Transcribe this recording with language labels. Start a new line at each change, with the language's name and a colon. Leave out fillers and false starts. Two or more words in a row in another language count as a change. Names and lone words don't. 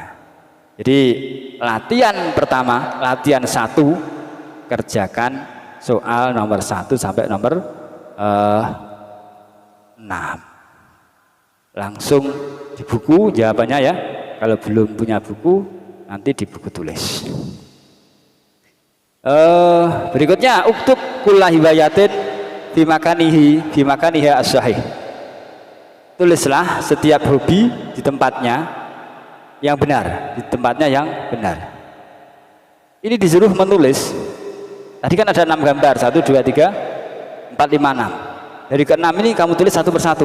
Indonesian: Jadi latihan pertama, latihan 1, kerjakan soal nomor 1 sampai nomor 6. Langsung di buku jawabannya, ya. Kalau belum punya buku, nanti di buku tulis. Berikutnya,
Arabic: اكتب كل هواية بمكانه الصحيح.
Indonesian: Tulislah setiap hobi di tempatnya yang benar, Ini disuruh menulis. Tadi kan ada 6 gambar, 1, 2, 3, 4, 5, 6. Dari keenam ini kamu tulis satu persatu.